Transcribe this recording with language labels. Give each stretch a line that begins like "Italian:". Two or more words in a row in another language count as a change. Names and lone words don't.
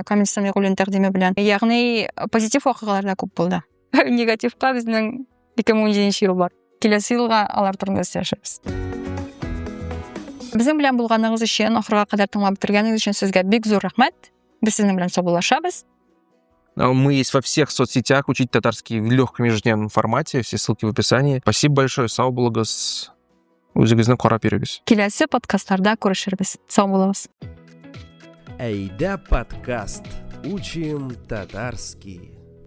Tatar: Камил Самигуллин тәкъдиме белән. Ягъни позитив вакыйгалар да күп булды. Негативка безнең 2017 ел бар. Киләсе елга алар турында сөйләшәбез. Безнең белән булганыгыз өчен, ахырга кадәр тыңлап бетергәнегез өчен сезгә бик зур рәхмәт. Без сезнең белән саубуллашабыз.
Russian: Мы есть во всех соцсетях, учить татарский в легком ежедневном формате. Все ссылки в описании. Спасибо большое.
Tatar: Сау булыгыз. Үзегезне карап йөрегез. Киләсе подкастларда күрешербез. Сау булыгыз. Әйдә подкаст.
Russian: Учим татарский.